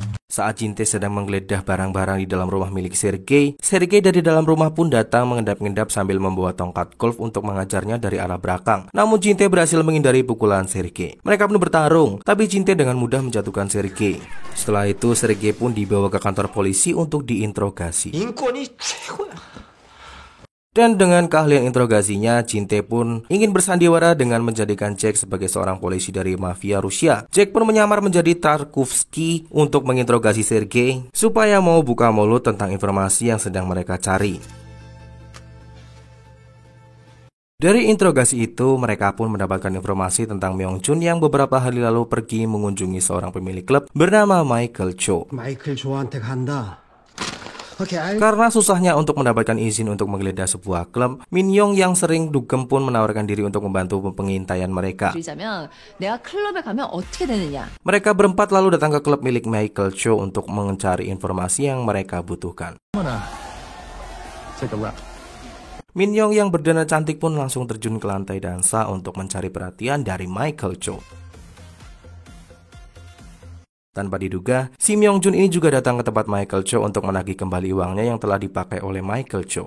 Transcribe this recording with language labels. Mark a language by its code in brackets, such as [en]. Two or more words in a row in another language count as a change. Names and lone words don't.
[id] Saat Jin Tae sedang menggeledah barang-barang di dalam rumah milik Sergei dari dalam rumah pun datang mengendap-endap sambil membawa tongkat golf untuk mengajarnya dari arah belakang. Namun Jin Tae berhasil menghindari pukulan Sergei. Mereka pun bertarung, tapi Jin Tae dengan mudah menjatuhkan Sergei. Setelah itu Sergei pun dibawa ke kantor polisi untuk diinterogasi. [ko] 인권이 최고야. [id] Dan dengan keahlian interogasinya, Jin Tae pun ingin bersandiwara dengan menjadikan Jack sebagai seorang polisi dari mafia Rusia. Jack pun menyamar menjadi Tarkovsky untuk menginterogasi Sergei supaya mau buka mulut tentang informasi yang sedang mereka cari. Dari interogasi itu, mereka pun mendapatkan informasi tentang Myung Jun yang beberapa hari lalu pergi mengunjungi seorang pemilik klub bernama Michael Cho. [ko] 마이클 조한테 간다. [id] Karena susahnya untuk mendapatkan izin untuk menggeledah sebuah klub, Min Young yang sering dugem pun menawarkan diri untuk membantu pengintaian mereka. [ko] 드리자면 내가 클럽에 가면 어떻게 되느냐. [id] Mereka berempat lalu datang ke klub milik Michael Cho untuk mencari informasi yang mereka butuhkan. Min Young yang berdana cantik pun langsung terjun ke lantai dansa untuk mencari perhatian dari Michael Cho. Tanpa diduga, si Myung Jun ini juga datang ke tempat Michael Cho untuk menagih kembali uangnya yang telah dipakai oleh Michael Cho.